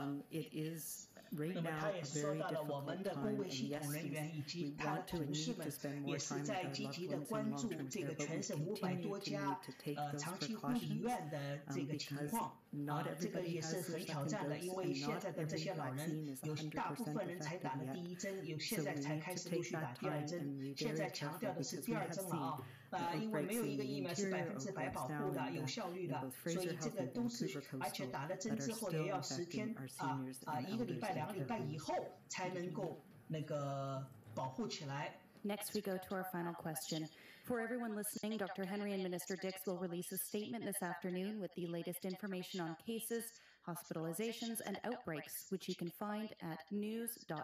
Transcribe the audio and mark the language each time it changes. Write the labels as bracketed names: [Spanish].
[English] It is right now a very difficult time, and yes, we want to and need to spend more time with our loved ones in long-term care, but we continue to need to take those precautions because not everybody has their second dose, and not every vaccine is 100% effective yet. So we need to take that time and be very careful because we have seen [Chinese] 因为没有一个疫苗是100%保护的、有效率的，所以这个都是，而且打了针之后也要10天1个礼拜、2个礼拜以后才能够那个保护起来。 [English] Next, we go to our final question. For everyone listening, Dr. Henry and Minister Dix will release a statement this afternoon with the latest information on cases, hospitalizations, and outbreaks, which you can find at news.gov.bc.ca.